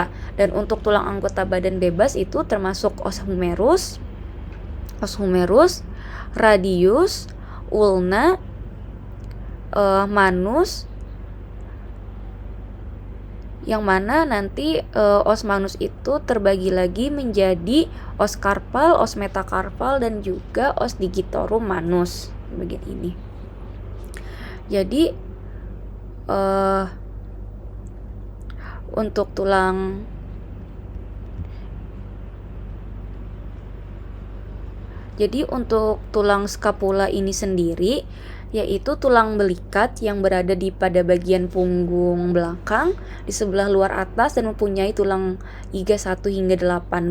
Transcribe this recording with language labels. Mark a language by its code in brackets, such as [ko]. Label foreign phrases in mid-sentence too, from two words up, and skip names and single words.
[id] Dan untuk tulang anggota badan bebas itu termasuk os humerus, radius, ulna, manus, yang mana nanti os manus itu terbagi lagi menjadi os karpal, os metakarpal, dan juga os digitorum manus bagian ini. Jadi untuk tulang scapula ini sendiri yaitu tulang belikat yang berada pada bagian punggung belakang di sebelah luar atas dan mempunyai tulang iga 1 hingga 8.